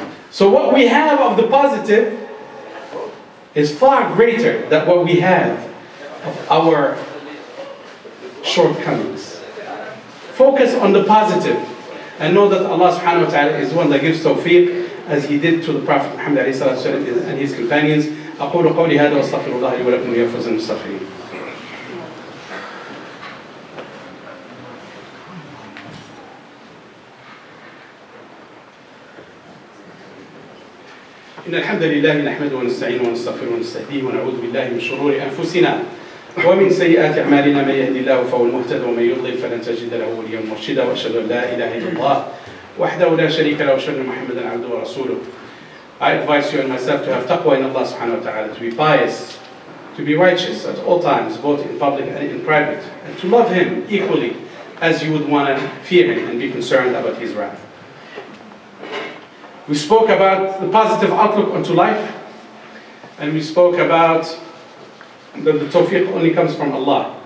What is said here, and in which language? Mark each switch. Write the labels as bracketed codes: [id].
[en] So what we have of the positive is far greater than what we have of our shortcomings. Focus on the positive and know that Allah subhanahu wa ta'ala is one that gives tawfiq, as he did to the Prophet Muhammad and his companions. [ar] أقول قولي هذا وأستغفر الله لي ولكم ويفوز المستغفرين. إن الحمد لله نحمده ونستعينه ونستغفره ونستهديه ونعوذ بالله من شرور أنفسنا ومن سيئات أعمالنا من يهدي الله فهو المهتد ومن يضلل فلن تجد له وليا مرشدا وأشهد أن لا إله إلا الله وحده لا شريك له وأشهد أن محمدا عبده ورسوله. [en] I advise you and myself to have taqwa in Allah subhanahu wa ta'ala, to be pious, to be righteous at all times, both in public and in private, and to love Him equally as you would want to fear Him and be concerned about His wrath. We spoke about the positive outlook onto life, and we spoke about that the tawfiq only comes from Allah.